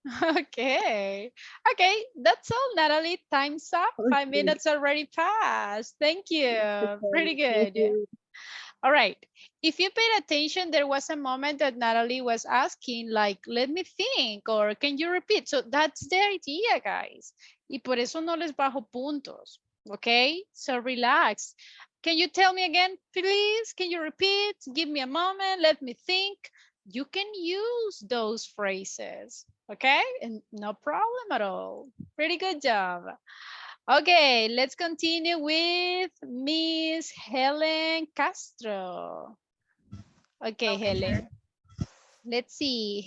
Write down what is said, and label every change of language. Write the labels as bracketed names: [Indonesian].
[English] Okay. Okay, that's all, Natalie. Time's up. 5 minutes already passed. Thank you. Pretty Thank good. you. All right. If you paid attention, there was a moment that Natalie was asking, like, let me think, or can you repeat? So that's the idea, guys. [Spanish] Y por eso no les bajo puntos. [English] Okay? So relax. Can you tell me again, please? Can you repeat? Give me a moment. Let me think. You can use those phrases. Okay? And no problem at all. Pretty good job. Okay, let's continue with Miss Helen Castro. Okay, Helen. Let's see.